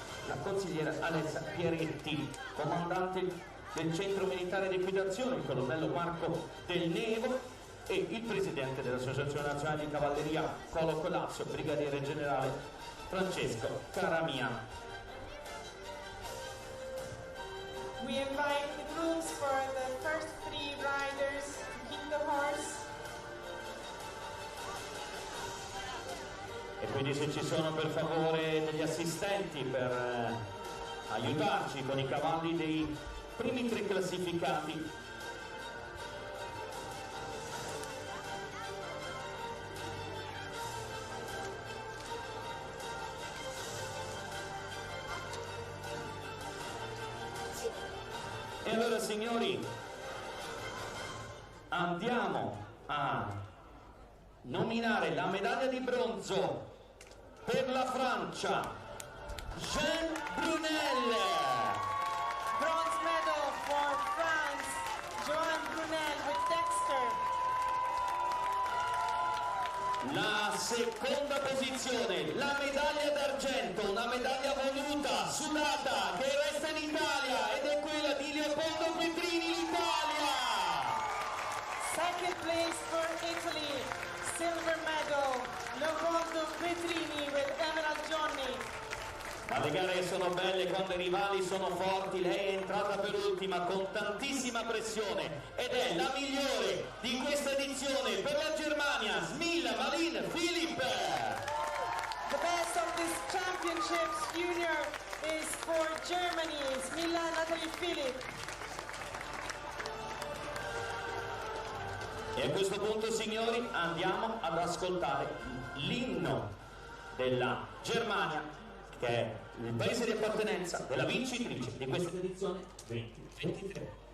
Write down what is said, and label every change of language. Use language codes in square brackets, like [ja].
[it] la consigliera Alessia Pieretti, comandante del centro militare di equitazione, il colonnello Marco Del Nevo, e il presidente dell'Associazione Nazionale di Cavalleria Colo Colazzo, brigadiere generale Francesco Caramia. [en] We invite the grooms for the first three riders to keep the horse. [it] E quindi se ci sono per favore degli assistenti per aiutarci con i cavalli dei primi tre classificati. E allora signori, andiamo a nominare la medaglia di bronzo per la Francia, Jean Brunel. [en] Bronze medal for France, Joan Brunel with Dexter. [it] La seconda posizione, la medaglia d'argento, una medaglia voluta, sudata, che resta in Italia, ed è quella di Leopoldo Petrini, l'Italia. [en] Second place for Italy, silver medal, Leopoldo Petrini with Emerald Johnny. [it] Ma le gare sono belle quando i rivali sono forti. Lei è entrata per ultima con tantissima pressione ed è la migliore di questa edizione per la Germania, Smila Manin-Filip. [en] The best of this championships junior is for Germany, Smila Manin-Filip. [it] E a questo punto, signori, andiamo ad ascoltare l'inno della Germania, che è il paese di appartenenza della vincitrice di questa edizione 2023.